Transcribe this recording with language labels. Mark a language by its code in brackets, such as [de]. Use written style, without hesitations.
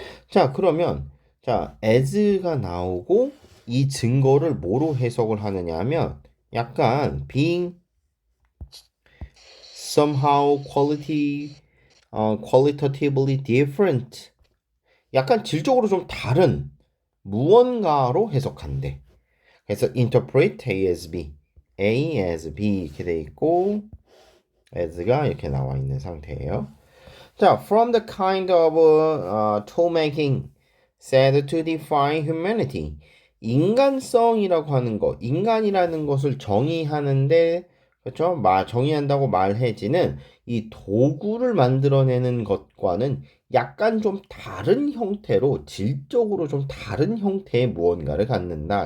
[ko] 자, 그러면 자, as가 나오고 이 증거를 뭐로 해석을 하느냐 하면 약간 being somehow qualitatively different 약간 질적으로 좀 다른 무언가로 해석한대. 그래서 interpret A as B, A as B 이렇게 돼 있고 as가 이렇게 나와 있는 상태예요. [en] 자, from the kind of tool making said to define humanity. [ko] 인간성이라고 하는 것, 인간이라는 것을 정의하는데, 그렇죠? 정의한다고 말해지는 이 도구를 만들어내는 것과는 약간 좀 다른 형태로, 질적으로 좀 다른 형태의 무언가를 갖는다.